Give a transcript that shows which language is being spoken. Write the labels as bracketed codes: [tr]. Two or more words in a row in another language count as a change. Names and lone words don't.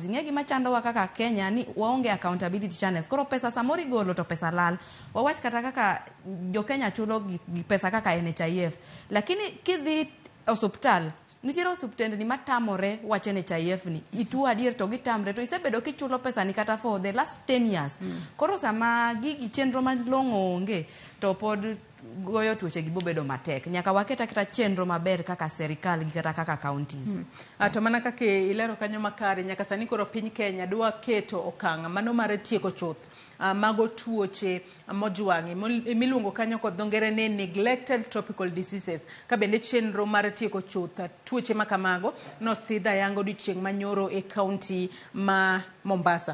[luo] Ing'e gima chandowa kaka Kenya ni waonge [en] accountability channels. [luo] Koro pesa samoro igolo to pesa lal. Wawach kata kaka jo Kenya chulo pesa kaka NHIF, lakini kidhi osuptal nitiere osuptende ni matamore wacho NHIF ni ituo adier to gitamre to isebedo kichulo pesa ni kata [en] for the last 10 years. [luo] Koro sama gigi chenro malong'o onge to pod goyo tuoche gi bobedo matek. Nyaka waketa kita chenro maber kaka serikal gi kata kaka counties. To mana kaka ilero kanyo makare nyaka sani koro piny Kenya dwa keto okang' mano mar tieko chuth mago tuoche mojwangi miluongo kanyo kod dhongere ne [en] neglected tropical diseases [luo] ka bende chenro mar tieko chuth tuoche makamago no sidha yango dichieng manyoro e county ma Mombasa.